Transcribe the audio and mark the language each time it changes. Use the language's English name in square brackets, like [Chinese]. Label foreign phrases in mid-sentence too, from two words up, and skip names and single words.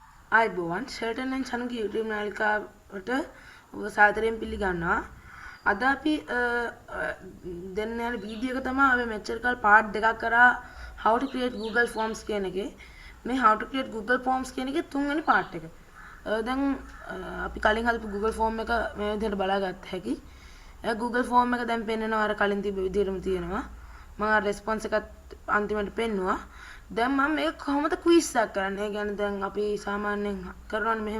[Sinhala] ආයිබෝවන් ෂෙල්ටන් ඇන් චනුගේ YouTube නාලිකාවට ඔබ සාදරයෙන් පිළිගන්නවා. අද අපි දෙන්න යන වීඩියෝ එක තමයි අපි මෙච්චර කල් පාර්ට් දෙකක් කරා [English] how to create Google Forms [Sinhala] කියන එකේ. මේ [English] how to create Google Forms [Sinhala] කියන එකේ තුන්වෙනි පාර්ට් එක. දැන් අපි කලින් හදපු Google Form එක මේ විදිහට බලාගත්ත හැකි. Google Form එක දැන් පෙන්නනවා අර කලින් තිබ්බ විදිහටම තියෙනවා. මම රෙස්පොන්ස් එකත් අන්තිමට පෙන්නුවා. දැන් මම මේක කොහොමද ක්විස් එකක් කරන්නේ? ඒ කියන්නේ දැන් අපි සාමාන්‍යයෙන් කරනවානේ මෙහෙම.